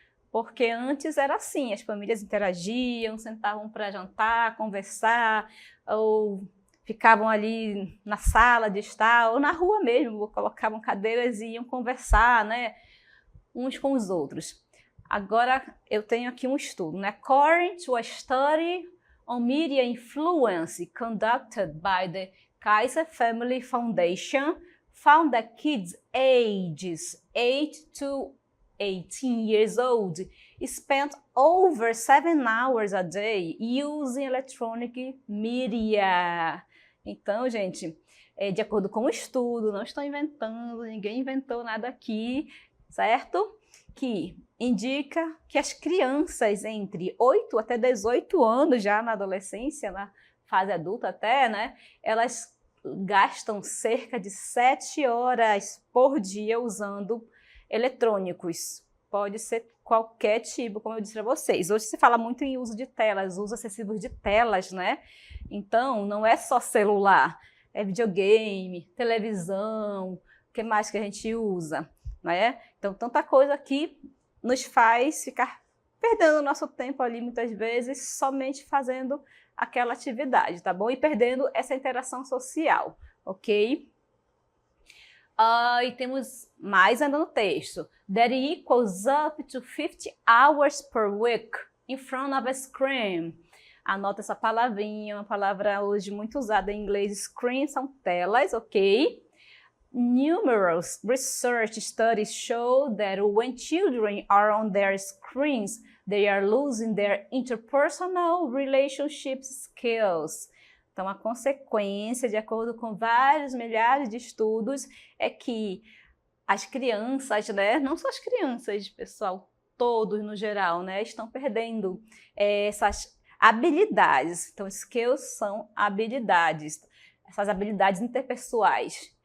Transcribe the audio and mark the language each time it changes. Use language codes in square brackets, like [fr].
[pt] Porque antes era assim, as famílias interagiam, sentavam para jantar, conversar, ou ficavam ali na sala de estar, ou na rua mesmo, colocavam cadeiras e iam conversar, né, uns com os outros. Agora eu tenho aqui um estudo, né? [en] According to a study on media influence conducted by the Kaiser Family Foundation, found that kids ages 8 to 18 years old spent over 7 hours a day using electronic media. [pt] Então, gente, de acordo com o estudo, não estou inventando, ninguém inventou nada aqui, certo? Que indica que as crianças entre 8 até 18 anos, já na adolescência, na fase adulta até, né, elas gastam cerca de 7 horas por dia usando eletrônicos. Pode ser qualquer tipo, como eu disse para vocês. Hoje se fala muito em uso de telas, uso excessivo de telas, né? Então, não é só celular, é videogame, televisão, o que mais que a gente usa, né? Então, tanta coisa que nos faz ficar perdendo o nosso tempo ali, muitas vezes, somente fazendo aquela atividade, tá bom? E perdendo essa interação social, ok? E temos mais ainda no texto. [en] That equals up to 50 hours per week in front of a screen. [pt] Anota essa palavrinha, uma palavra hoje muito usada em inglês. Screen são telas, ok? [en] Numerous research studies show that when children are on their screens, they are losing their interpersonal relationship skills. [pt] Então, a consequência, de acordo com vários milhares de estudos, é que as crianças, né, não só as crianças, pessoal, todos no geral, né, estão perdendo essas habilidades. Então, skills são habilidades, essas habilidades interpessoais.